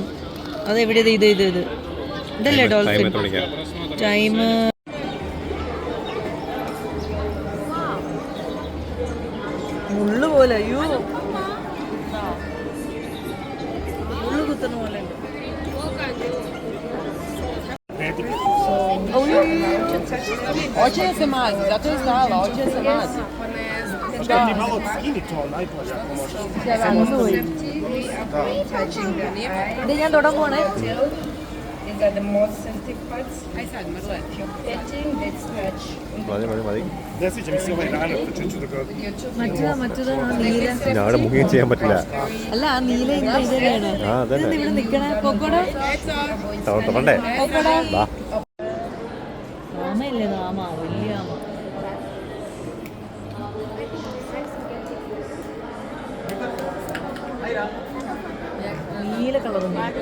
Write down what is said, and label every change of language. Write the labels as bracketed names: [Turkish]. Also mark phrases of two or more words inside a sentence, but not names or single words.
[Malayalam] അതെവിടെ? ഇത് ഇതല്ലേ ഡോൾഫിൻ ടൈം. മുള്ളു പോലെ. അയ്യോ മുള്ളു കുത്തുന്ന പോലെ. [Croatian] Hoće se mazi, zato je stala, hoće se mazi. Ti malo skini to, najbolje ako možeš. [Malayalam] ഇത് ഞാൻ തൊടാൻ പോണേ. [English] These are the most sensitive parts. Petting, that's scratch. [Malayalam] മതി. [Croatian] Ne sviđa mi se ovaj ranar, to čuću da ga... [Malayalam] മറ്റേത് നീല. അവിടെ മുങ്ങി ചെയ്യാൻ പറ്റില്ല. അല്ല ആ നീല ഇതന്നെയാണ്. ഇവിടെ നിക്കണേ. കൊക്കോടോ തൊടണ്ടേ? ആമയല്ലേ? ആമ, വലിയ ആമ. നീല കളറുണ്ട്.